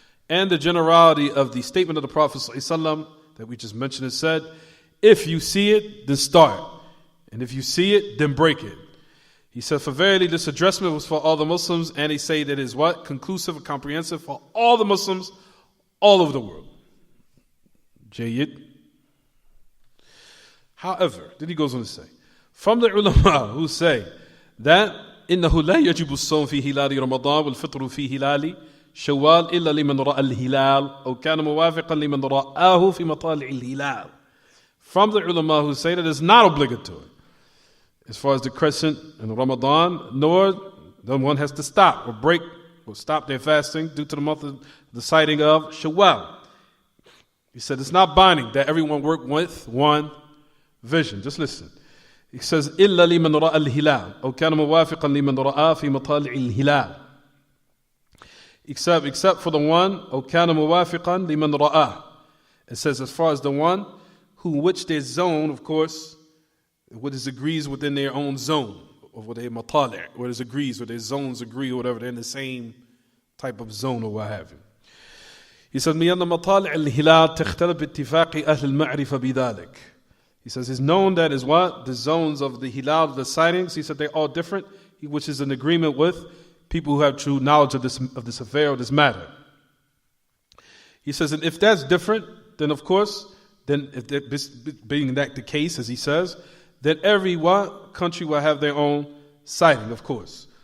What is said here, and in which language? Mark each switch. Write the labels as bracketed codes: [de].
[en] And the generality of the statement of the Prophet ﷺ that we just mentioned is said, if you see it, then start. And if you see it, then break it. He said, for verily this addressment was for all the Muslims, and they say that it is what? Conclusive and comprehensive for all the Muslims all over the world. Jayyid. However, then he goes on to say, from the ulama who say that [ar] إنه لا يجب الصوم في هلال رمضان والفطر في هلال شوال إلا لمن رأى الهلال أو كان موافقا لمن رآه في مطالع الهلال. [en] From the ulama who say that it's not obligatory as far as the crescent in Ramadan, nor then one has to stop or break or stop their fasting due to the month of the sighting of Shawwal. He said it's not binding that everyone work with one vision. Just listen. He says [ar] إلا لمن رأى الهلال أو كان موافقا لمن رآه في مطالع الهلال. [en] Except for the one [ar] أو كان موافقا لمن رآه. [en] It says as far as the one which their zone, of course, what is agrees within their own zone, or what they matali', what is agrees, or their zones agree, or whatever, they're in the same type of zone or what have you. He says, [ar] مِيَنَّ مَطَالِعَ الْهِلَالِ تَخْتَلِفْ بِاتِّفَاقِ أَهْلِ الْمَعْرِفَ بِذَلِكَ. [en] He says, it's known that is what? The zones of the hilal, the sightings, he said they're all different, which is an agreement with people who have true knowledge of this affair, or this matter. He says, and if that's different, then of course, then if this being that the case, as he says, that every country will have their own sighting, of course.